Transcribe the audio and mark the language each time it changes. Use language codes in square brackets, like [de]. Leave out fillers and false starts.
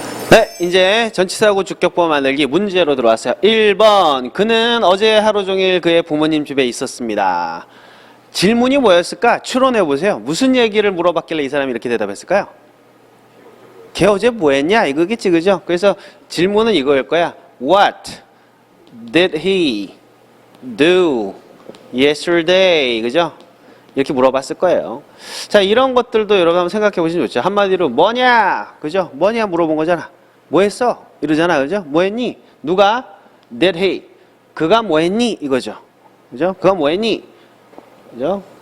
[ko] 네, 이제 전치사하고 주격법 만들기 문제로 들어왔어요. 1번, 그는 어제 하루 종일 그의 부모님 집에 있었습니다. 질문이 뭐였을까? 추론해보세요. 무슨 얘기를 물어봤길래 이 사람이 이렇게 대답했을까요? 걔 어제 뭐 했냐? 이거겠지, 그죠? 그래서 질문은 이거일 거야. [en] What did he do yesterday? [ko] 그죠? 이렇게 물어봤을 거예요. 자, 이런 것들도 여러분 한번 생각해 보시면 좋죠. 한마디로 뭐냐? 그죠? 뭐냐 물어본 거잖아. 뭐 했어? 이러잖아. 그죠? 뭐 했니? 누가? [en] Did he? [ko] 그가 뭐 했니? 이거죠. 그죠? 그가 뭐 했니? 그죠?